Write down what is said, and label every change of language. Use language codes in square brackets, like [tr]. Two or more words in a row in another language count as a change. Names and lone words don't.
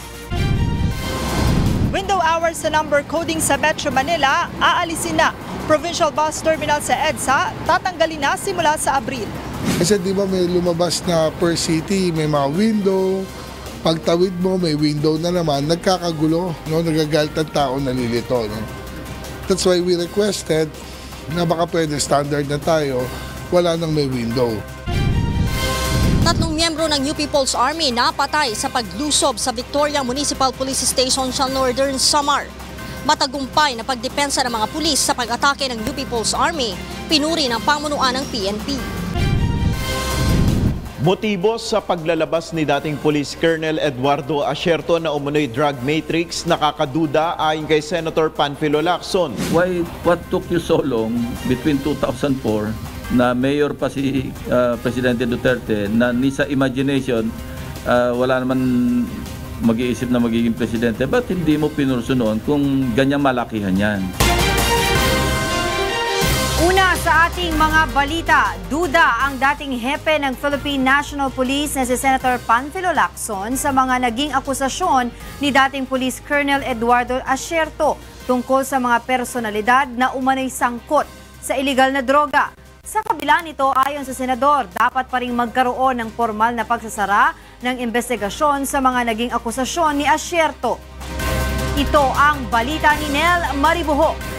[en] Window hours [tl] sa number coding sa Metro Manila, aalisin na. Provincial Bus Terminal sa EDSA, tatanggalin na simula sa Abril. Kasi di ba may lumabas na per city, may mga window, pagtawid mo may window na naman, nagkakagulo, no? Nagagalit ang tao, nalilito. No? [en] That's why we requested [tl] na baka pwede standard na tayo, wala nang may window. Tatlong miyembro ng New People's Army napatay sa paglusob sa Victoria Municipal Police Station sa Northern Samar. Matagumpay na pagdepensa ng mga pulis sa pag-atake ng New People's Army, pinuri ng pamunuan ng PNP. Motibo sa paglalabas ni dating Police Colonel Eduardo Asierto na umunoy [en] drug matrix, [tl] nakakaduda ayon kay Senator Panfilo Lacson. [en] What took you so long between [tl] 2004 na mayor pa si Presidente Duterte na ni sa imagination wala naman mag-iisip na magiging presidente, ba't hindi mo pinurso noon kung ganyang malakihan yan? Una sa ating mga balita, duda ang dating hepe ng Philippine National Police na si Senator Panfilo Lacson sa mga naging akusasyon ni dating Police Colonel Eduardo Asierto tungkol sa mga personalidad na umano'y sangkot sa iligal na droga. Sa kabila nito, ayon sa senador, dapat pa rin magkaroon ng formal na pagsasara ng investigasyon sa mga naging akusasyon ni Asierto. Ito ang balita ni Nel Maribuho.